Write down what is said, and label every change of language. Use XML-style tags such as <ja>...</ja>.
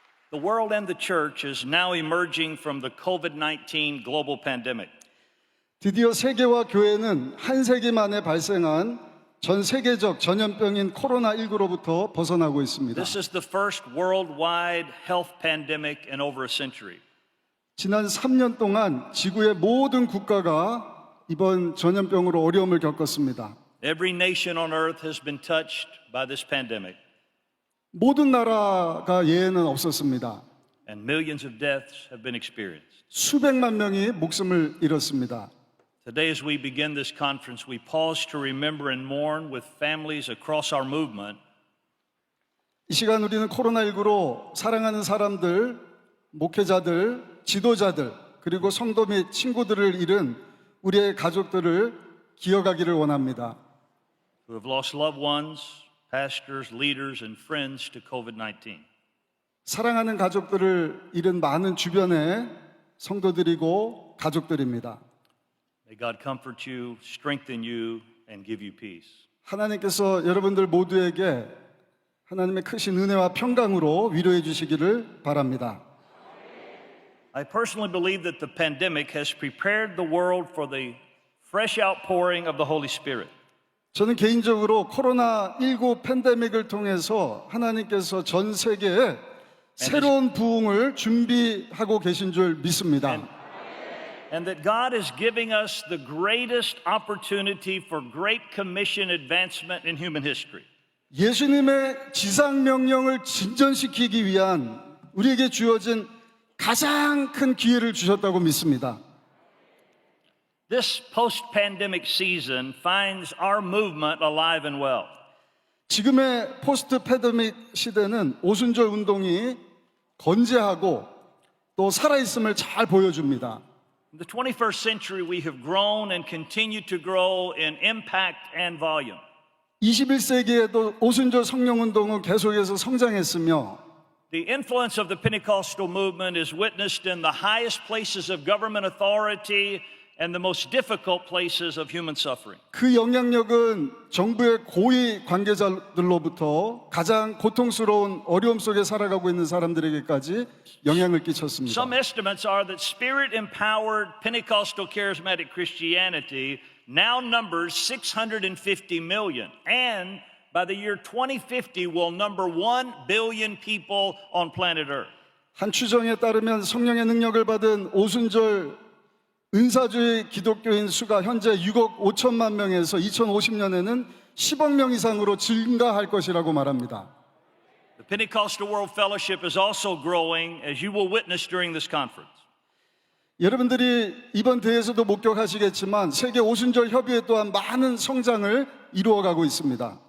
<en>The world and the church is now emerging from the COVID-19 global pandemic.</en> <ko>드디어 세계와 교회는 한 세기 만에 발생한 전 세계적 전염병인 코로나19로부터 벗어나고 있습니다.</ko> <en>This is the first worldwide health pandemic in over a century.</en> <ko>지난 3년 동안 지구의 모든 국가가 이번 전염병으로 어려움을 겪었습니다.</ko> <en>Every nation on earth has been touched by this pandemic.</en> <ko>모든 나라가 예외는 없었습니다.</ko> <en>And millions of deaths have been experienced.</en> <ko>수백만 명이 목숨을 잃었습니다.</ko> <en>Today, as we begin this conference, we pause to remember and mourn with families across our movement</en> <ko>이 시간 우리는 코로나19로 사랑하는 사람들, 목회자들, 지도자들, 그리고 성도 및 친구들을 잃은 우리의 가족들을 기억하기를 원합니다.</ko> <en>who have lost loved ones, pastors, leaders, and friends to COVID-19.</en> <ko>사랑하는 가족들을 잃은 많은 주변의 성도들이고 가족들입니다.</ko> <en>May God comfort you, strengthen you, and give you peace.</en> <ko>하나님께서 여러분들 모두에게 하나님의 크신 은혜와 평강으로 위로해 주시기를 바랍니다.</ko> <en>I personally believe that the pandemic has prepared the world for the fresh outpouring of the Holy Spirit.</en> <ko>저는 개인적으로 코로나19 팬데믹을 통해서 하나님께서 전 세계에 새로운 부흥을 준비하고 계신 줄 믿습니다.</ko> <en>And that God is giving us the greatest opportunity for great commission advancement in human history.</en> <ko>예수님의 지상 명령을 진전시키기 위한 우리에게 주어진 가장 큰 기회를 주셨다고 믿습니다.</ko> <en>This post-pandemic season finds our movement alive and well.</en> <ko>지금의 포스트 패데믹 시대는 오순절 운동이 건재하고 또 살아있음을 잘 보여줍니다.</ko> <en>In the 21st century, we have grown and continue to grow in impact and volume.</en> <ko>21세기에도 오순절 성령 운동은 계속해서 성장했으며</ko> <en>The influence of the Pentecostal movement is witnessed in the highest places of government authority and the most difficult places of human suffering.</en> <ko>그 영향력은 정부의 고위 관계자들로부터 가장 고통스러운 어려움 속에 살아가고 있는 사람들에게까지 영향을 끼쳤습니다.</ko> <en>Some estimates are that spirit-empowered Pentecostal charismatic Christianity now numbers 650 million, and by the year 2050 will number 1 billion people on planet Earth.</en> <ko>한 추정에 따르면 성령의 능력을 받은 오순절 은사주의 기독교인 수가 현재 6억 5천만 명에서 2050년에는 10억 명 이상으로 증가할 것이라고 말합니다.</ko> <en>The Pentecostal World Fellowship is also growing, as you will witness during this conference.</en> <ko>여러분들이 이번 대회에서도 목격하시겠지만 세계 오순절 협의회 또한 많은 성장을 이루어가고 있습니다.</ko>